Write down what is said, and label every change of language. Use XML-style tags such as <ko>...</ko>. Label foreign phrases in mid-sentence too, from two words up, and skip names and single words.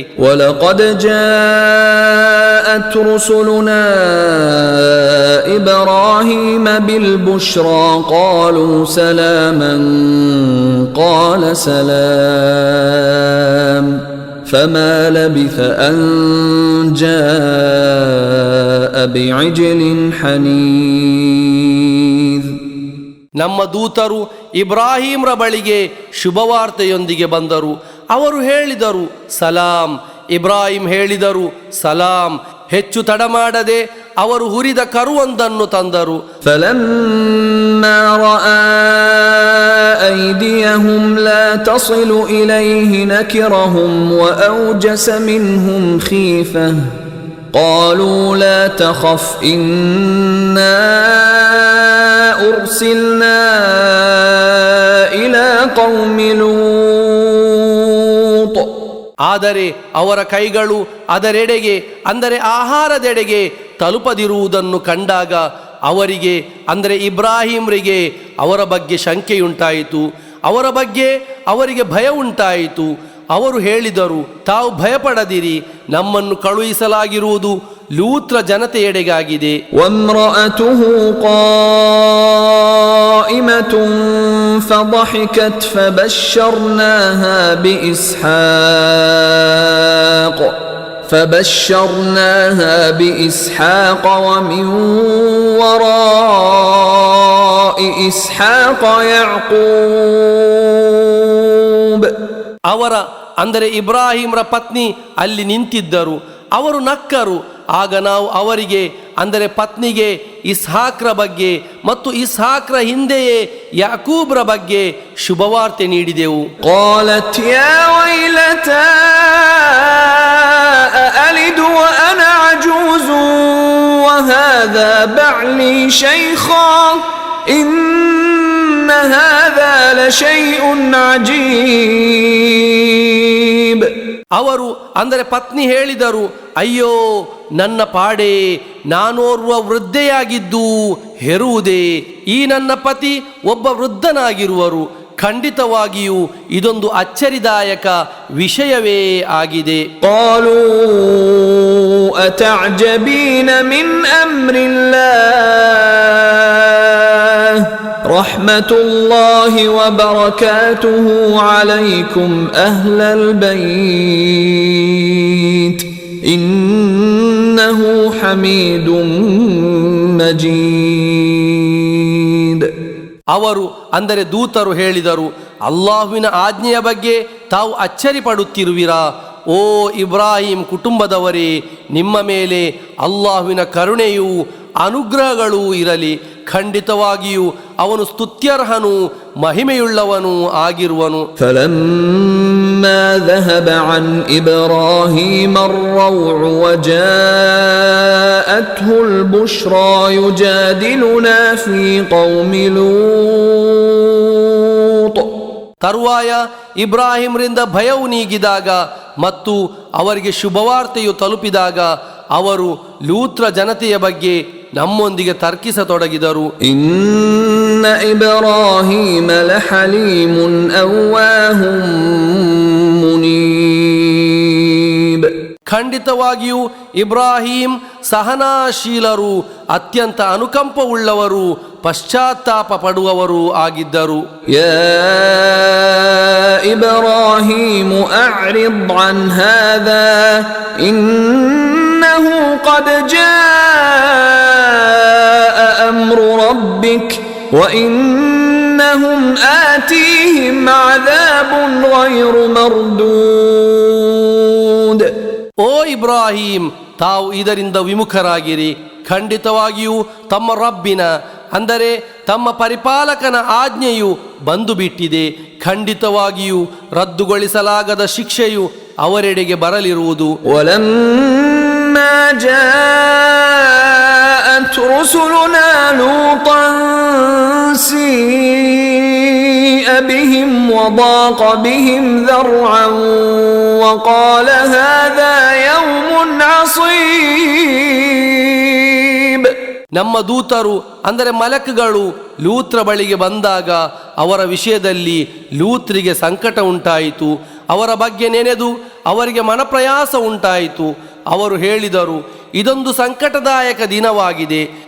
<ar>وَلَقَدْ جَاءَتْ رُسُلُنَا إِبْرَاهِيمَ بِالْبُشْرَى قَالُوا سَلَامًا قَالَ سَلَامٌ فَمَا لَبِثَ أَنْ جَاءَ بِعِجْلٍ حَنِيذٍ.</ar> <kn>ನಮ್ಮ ದೂತರು ಇಬ್ರಾಹಿಂರ ಬಳಿಗೆ ಶುಭವಾರ್ತೆಯೊಂದಿಗೆ ಬಂದರು. ಅವರು ಹೇಳಿದರು ಸಲಾಂ. ಇಬ್ರಾಹಿಂ ಹೇಳಿದರು ಸಲಾಂ. ಹೆಚ್ಚು ತಡ ಮಾಡದೆ ಅವರು ಹುರಿದ ಕರುವೊಂದನ್ನು ತಂದರು.</kn> <ar>فَلَمَّا رَأَى أَيْدِيَهُمْ لَا تَصِلُ إِلَيْهِ نَكِرَهُمْ وَأَوْجَسَ مِنْهُمْ خِيفَةً قَالُوا لَا تَخَفْ إِنَّا أُرْسِلْنَا إِلَى قَوْمِ لُوطٍ.</ar> <kn>ಆದರೆ ಅವರ ಕೈಗಳು ಅದರೆಡೆಗೆ ಅಂದರೆ ಆಹಾರದೆಡೆಗೆ ತಲುಪದಿರುವುದನ್ನು ಕಂಡಾಗ ಅವರಿಗೆ ಅಂದರೆ ಇಬ್ರಾಹಿಂರಿಗೆ ಅವರ ಬಗ್ಗೆ ಶಂಕೆಯುಂಟಾಯಿತು. ಅವರ ಬಗ್ಗೆ ಅವರಿಗೆ ಭಯ ಉಂಟಾಯಿತು. ಅವರು ಹೇಳಿದರು, ತಾವು ಭಯಪಡದಿರಿ, ನಮ್ಮನ್ನು ಕಳುಹಿಸಲಾಗಿರುವುದು ಲೂತ್ರ ಜನತೆಯೆಡೆಗಾಗಿದೆ.</kn> <ar>وامرأته قائمة فضحكت فبشرناها بإسحاق ومن وراء إسحاق يعقوب.</ar> <kn>ಅವರ ಅಂದರೆ ಇಬ್ರಾಹಿಂರ ಪತ್ನಿ ಅಲ್ಲಿ ನಿಂತಿದ್ದರು. ಅವರು ನಕ್ಕರು. ಆಗ ನಾವು ಅವರಿಗೆ ಅಂದರೆ ಪತ್ನಿಗೆ ಇಸ್ಹಾಕ್ರ ಬಗ್ಗೆ ಮತ್ತು ಇಸ್ಹಾಕ್ರ ಹಿಂದೆಯೇ ಯಾಕೂಬ್ರ ಬಗ್ಗೆ ಶುಭವಾರ್ತೆ ನೀಡಿದೆವು.</kn> <ar>قالت يا ويلتى أألد وأنا عجوز وهذا بعلي شيخا إن هذا لشيء عجيب.</ar> <kn>ಅವರು ಅಂದರೆ ಪತ್ನಿ ಹೇಳಿದರು, ಅಯ್ಯೋ ನನ್ನ ಪಾಡೆ, ನಾನೋರ್ವ ವೃದ್ಧೆಯಾಗಿದ್ದು ಹೆರುವುದೇ. ಈ ನನ್ನ ಪತಿ ಒಬ್ಬ ವೃದ್ಧನಾಗಿರುವರು. ಖಂಡಿತವಾಗಿಯೂ ಇದೊಂದು ಅಚ್ಚರಿದಾಯಕ ವಿಷಯವೇ ಆಗಿದೆ.</kn> <ar>قالوا أتعجبين من أمر الله رحمة الله وبركاته عليكم أهل البيت إنه حميد مجيد.</ar> <kn>ಅವರು ಅಂದರೆ ದೂತರು ಹೇಳಿದರು, ಅಲ್ಲಾಹುವಿನ ಆಜ್ಞೆಯ ಬಗ್ಗೆ ತಾವು ಅಚ್ಚರಿ ಪಡುತ್ತಿರುವಿರಾ? ಓ ಇಬ್ರಾಹಿಂ ಕುಟುಂಬದವರೇ, ನಿಮ್ಮ ಮೇಲೆ ಅಲ್ಲಾಹುವಿನ ಕರುಣೆಯೂ ಅನುಗ್ರಹಗಳೂ ಇರಲಿ. ಖಂಡಿತವಾಗಿಯೂ ಅವನು ಸ್ತುತ್ಯರ್ಹನೂ ಮಹಿಮೆಯುಳ್ಳವನೂ ಆಗಿರುವನು.</kn> <ar>فلما ذهب عن إبراهيم الروع وجاءته البشرى يجادلنا في قوم لوط.</ar> <kn>ತರುವಾಯ ಇಬ್ರಾಹಿಂರಿಂದ ಭಯವು ನೀಗಿದಾಗ ಮತ್ತು ಅವರಿಗೆ ಶುಭವಾರ್ತೆಯು ತಲುಪಿದಾಗ ಅವರು ಲೂತ್ರ ಜನತೆಯ ಬಗ್ಗೆ ನಮ್ಮೊಂದಿಗೆ ತರ್ಕಿಸತೊಡಗಿದರು.</kn> <ar>إن إبراهيم لحليم أواه منيب.</ar> <kn>ಖಂಡಿತವಾಗಿಯೂ ಇಬ್ರಾಹಿಂ ಸಹನಾಶೀಲರು, ಅತ್ಯಂತ ಅನುಕಂಪವುಳ್ಳವರು, ಪಶ್ಚಾತ್ತಾಪ ಪಡುವವರು ಆಗಿದ್ದರು.</kn> <ar>يا إبراهيم أعرض عن هذا إنه قد جاء أمر ربك وإنهم آتيهم عذاب غير مردود.</ar> <kn>ಓ ಇಬ್ರಾಹಿಂ, ತಾವು ಇದರಿಂದ ವಿಮುಖರಾಗಿರಿ. ಖಂಡಿತವಾಗಿಯೂ ತಮ್ಮ ರಬ್ಬಿನ, ಅಂದರೆ ತಮ್ಮ ಪರಿಪಾಲಕನ ಆಜ್ಞೆಯು ಬಂದು ಬಿಟ್ಟಿದೆ. ಖಂಡಿತವಾಗಿಯೂ ರದ್ದುಗೊಳಿಸಲಾಗದ ಶಿಕ್ಷೆಯು ಅವರೆಡೆಗೆ ಬರಲಿರುವುದು.</kn> <ar>ولما جاءت رسلنا لوطا سيء بهم وضاق بهم ذرعا وقال هذا يوم عصيب.</ar> <kn>ನಮ್ಮ ದೂತರು, ಅಂದರೆ ಮಲಕ್ಗಳು ಲೂತ್ರ ಬಳಿಗೆ ಬಂದಾಗ ಅವರ ವಿಷಯದಲ್ಲಿ ಲೂತ್ರಿಗೆ ಸಂಕಟ ಉಂಟಾಯಿತು. ಅವರ ಬಗ್ಗೆ ನೆನೆದು ಅವರಿಗೆ ಮನಪ್ರಯಾಸ ಉಂಟಾಯಿತು. ಅವರು ಹೇಳಿದರು, ಇದೊಂದು ಸಂಕಟದಾಯಕ ದಿನವಾಗಿದೆ.</kn>